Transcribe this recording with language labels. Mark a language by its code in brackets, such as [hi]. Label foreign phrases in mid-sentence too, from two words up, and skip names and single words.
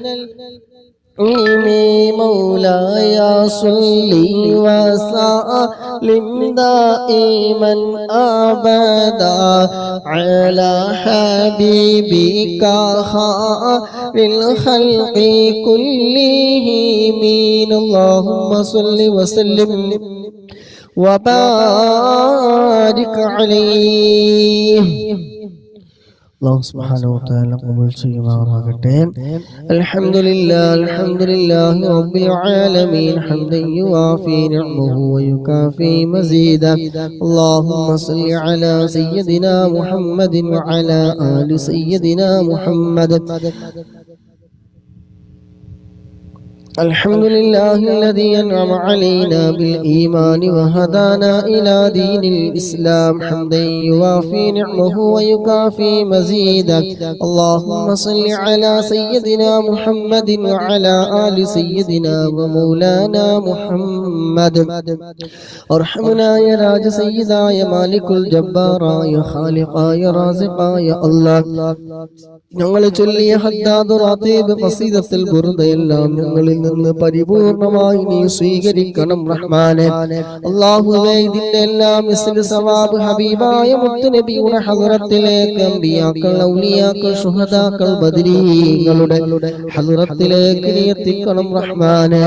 [ar] مولاي صل وسلم دائما أبدا على حبيبك خير الخلق كلهم اللهم صل وسلم وبارك عليه. الله سبحانه وتعالى [ml] ഖബൂൽ ചെയ്യുമാറാകട്ടെ. [ar] الحمد لله رب العالمين حمدا يوافي نعمه ويكافئ مزيده. اللهم صل على سيدنا محمد وعلى آل سيدنا محمد. الحمد لله الذي أنعم علينا بالإيمان وهدانا إلى دين الإسلام حمدا يوافي نعمه ويكافي مزيدا. اللهم صل على سيدنا محمد وعلى آل سيدنا ومولانا محمد. ارحمنا يا راج سيدا يا مالك الجبار يا خالق يا رازق يا الله. [ml] ഞങ്ങൾ ചൊല്ലിയ ഹദ്ദാദ് റാത്തീബ് ഖസീദത്തുൽ ബുർദയെല്ലാം ഞങ്ങളിൽ നിന്ന് പരിപൂർണമായി നീ സ്വീകരിക്കണം റഹ്മാനെ. അല്ലാഹുവേ ഇതിന്റെ എല്ലാം [ar] مثل ثواب [ml] ഹബീബായ മുത്തുനബിയുടെ ഹദ്റത്തിലേക്ക് അമ്പിയാക്കൾ ഔലിയാക്കൾ ശുഹദാക്കൾ ബദരീങ്ങളുടെ ഹദ്റത്തിലേക്ക് നീ എത്തിക്കണം റഹ്മാനെ.